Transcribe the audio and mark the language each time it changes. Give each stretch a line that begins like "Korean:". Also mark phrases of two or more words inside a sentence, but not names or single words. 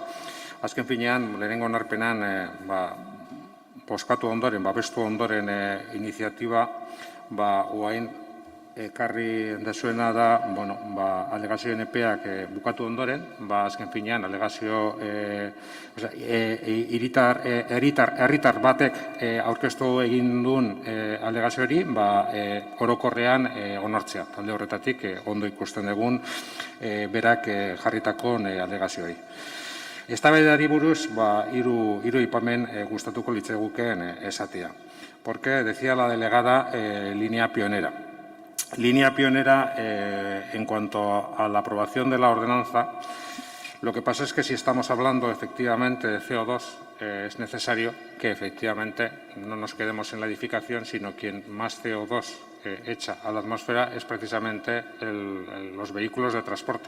Basque: Azken finean, lehenengo onarpenan bozkatu ondoren, babestu ondoren iniziatiba, oain ekarri dezuena da, alegazioen epeak bukatu ondoren, azken finean, alegazio herritar batek aurkeztu egin duen alegazio hori, orokorrean onartzea. Talde horretatik, ondo ikusten dugun, berak jarritako alegazioei. Eztabaidari buruz, hiru aipamen gustatuko litzaigukeen esatea.
Spanish: Porque decía la delegada línea pionera. Línea pionera en cuanto a la aprobación de la ordenanza. Lo que pasa es que si estamos hablando efectivamente de CO2, es necesario que efectivamente no nos quedemos en la edificación, sino quien más CO2 echa a la atmósfera es precisamente los vehículos de transporte.